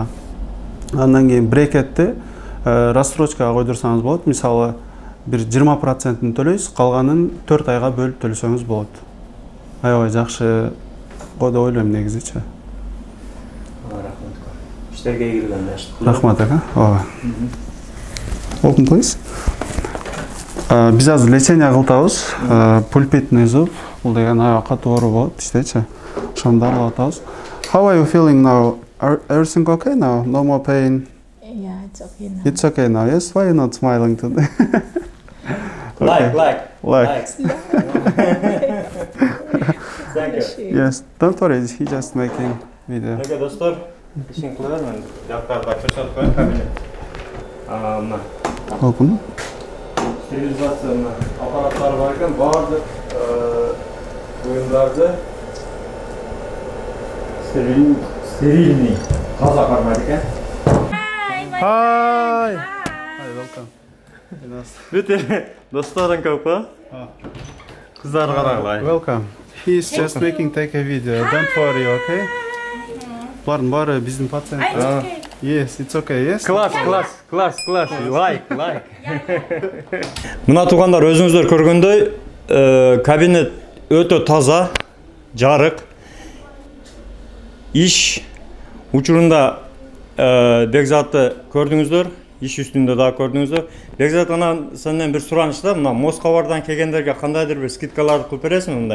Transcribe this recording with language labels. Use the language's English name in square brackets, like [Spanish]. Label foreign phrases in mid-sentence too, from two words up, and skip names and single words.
[Kyrgyz] Андан кийин брекетти рассрочкага койдурсаңыз болот. Мисалы, бир 20%-ын төлөйсүз, калганын 4 айга бөлүп төлөсөңүз болот. Аябай жакшы го деп ойлойм негизичи. Рахмат. Иштерге ийгиликтер. Рахмат ака. Ооба. [English] Open please. [Kyrgyz] Биз азыр лечение кылтабыз. [Russian] Пульпитный зуб. [Kyrgyz] Бул деген аябай катуу оору болот, иштечи. Ошону дарылап атабыз. [English] How are you feeling now? Everything okay now? No more pain? Yeah, it's okay now. It's okay now. Yes, why are you not smiling today? Like. Thank you. Yes, don't worry, he just making video. [Kyrgyz] Ага, достор, ишин кылабыз, мен жактарда көрсөтүп коеюн кабинет. Мына [English] Open. [Kyrgyz] стерилизация аппараттары бар экен, баардык буюмдарды стерильный таза кармайт экен. [English] Hi. Hi, welcome. [Kyrgyz] Бүт досторун көп го. Кыздар карагыла. [English] Welcome. He's just making take a video. Don't worry, okay? [Kyrgyz] Булардын баары биздин пациент. [English] Yes, it's okay. Yes. [Kyrgyz] Класс. Like. Мына туугандар, өзүңүздөр көргөндөй, кабинет өтө таза, жарык. Иш учурунда Бекзатты көрдүңүздөр, иш үстүндө да көрдүңүздөр. Бекзат, анан сенден бир сураныч да, мына Москвадан келгендерге кандайдыр бир скидкаларды кылып бересиңби мындай?